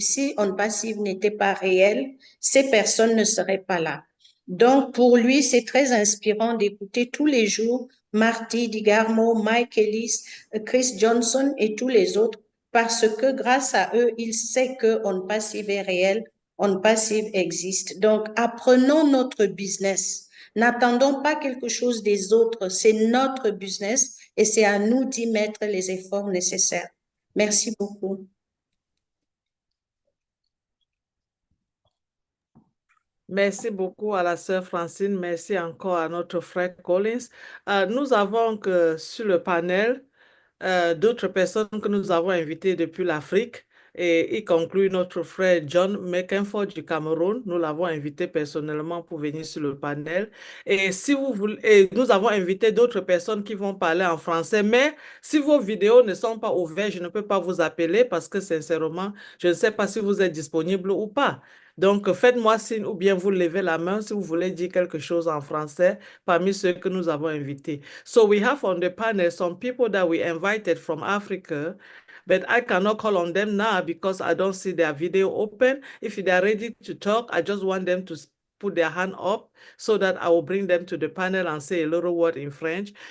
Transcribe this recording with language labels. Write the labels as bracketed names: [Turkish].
[French] Si ONPASSIVE n'était pas réel, ces personnes ne seraient pas là. Donc, pour lui, c'est très inspirant d'écouter tous les jours Marty Digarmo, Mike Ellis, Chris Johnson et tous les autres, parce que grâce à eux, il sait que ONPASSIVE est réel, ONPASSIVE existe. Donc, apprenons notre business. N'attendons pas quelque chose des autres. C'est notre business et c'est à nous d'y mettre les efforts nécessaires. Merci beaucoup. Merci beaucoup à la sœur Francine. Merci encore à notre frère Collins. Nous avons que sur le panel d'autres personnes que nous avons invitées depuis l'Afrique, et y conclut notre frère John McInford du Cameroun. Nous l'avons invité personnellement pour venir sur le panel. Et si vous voulez, et nous avons invité d'autres personnes qui vont parler en français, mais si vos vidéos ne sont pas ouvertes, je ne peux pas vous appeler parce que sincèrement, je ne sais pas si vous êtes disponible ou pas. Donc, faites-moi signe ou bien vous levez la main si vous voulez dire quelque chose en français parmi ceux que nous avons invités. [English] So we have on the panel some people that we invited from Africa, but I cannot call on them now because I don't see their video open. If they're ready to talk, I just want them to put their hand up so that I will bring them to the panel and say a little word in French.